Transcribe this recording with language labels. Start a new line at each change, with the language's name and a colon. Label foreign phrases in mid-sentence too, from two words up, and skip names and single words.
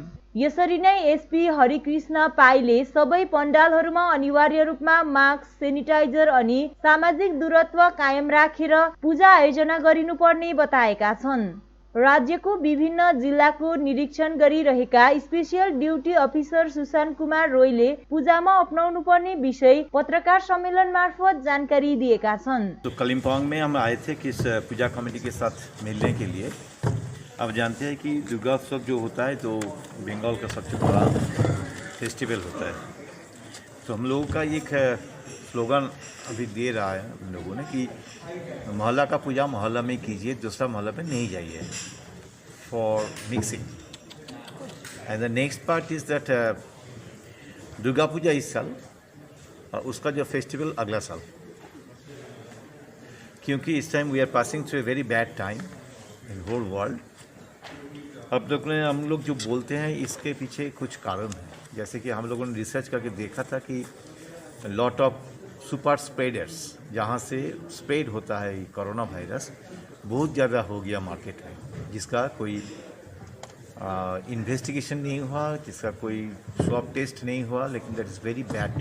Nepali: यसरी नै एसपी हरिकृष्ण पाईले सबै पण्डालहरूमा अनिवार्य रूपमा मास्क, सेनिटाइजर अनि सामाजिक दूरत्व कायम राखेर पूजा आयोजना गरिनुपर्ने बताएका छन्। राज्यको विभिन्न जिल्लाको निरीक्षण गरिरहेका स्पेशल ड्युटी अफिसर सुशान्त कुमार रोयले पूजामा अपनाउनु पर्ने विषय पत्रकार सम्मेलन मार्फत जानकारी दिएका छन्।
Hindi: तो कालिम्पोंग में हम आए थे कि इस पूजा कमेटी के साथ मिलने के लिए। अब जानते हैं कि दुर्गा उत्सव जो होता है तो बंगाल का सबसे बड़ा फेस्टिवल होता है। तो हम लोगों का एक स्लोगन अभी दे रहा है हम लोगों ने कि मोहल्ला का पूजा मोहल्ला में कीजिए, दूसरा मोहल्ला में नहीं जाइए।
English: for mixing. And the next part is that Durga Puja
Hindi: इस साल और उसका जो फेस्टिवल अगला साल, क्योंकि इस टाइम
English: we are passing through a very bad time in whole world.
Hindi: अब तक हम लोग जो बोलते हैं इसके पीछे कुछ कारण है, जैसे कि हम लोगों ने रिसर्च करके देखा था कि
English: lot of super spreaders
Hindi: जहाँ से स्प्रेड होता है कोरोना वायरस बहुत ज़्यादा हो गया मार्केट में, जिसका कोई इन्वेस्टिगेशन नहीं हुआ, जिसका कोई
English: swab test
Hindi: नहीं हुआ, लेकिन
English: that is very bad.